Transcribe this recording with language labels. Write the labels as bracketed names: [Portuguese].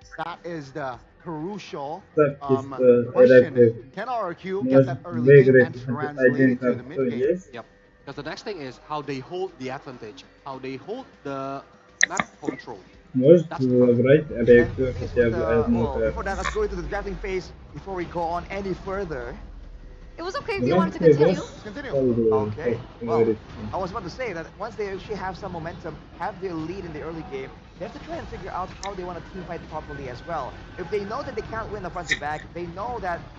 [English] That is the crucial question. Can RQ get that early game and translate it to the mid game? Yep. Because the next thing is how they hold the advantage, how they hold the map control. [Russian] Может забрать реакцию хотя бы одну. [English] Before that, let's go into the drafting phase before we go on any further. It was okay if you wanted to continue. Continue. Okay. Well, I was about to say that once they actually have some momentum, have their lead in the early game, they have to try and figure out how they want to team fight properly as well. If they know that they can't win the front to back, they know that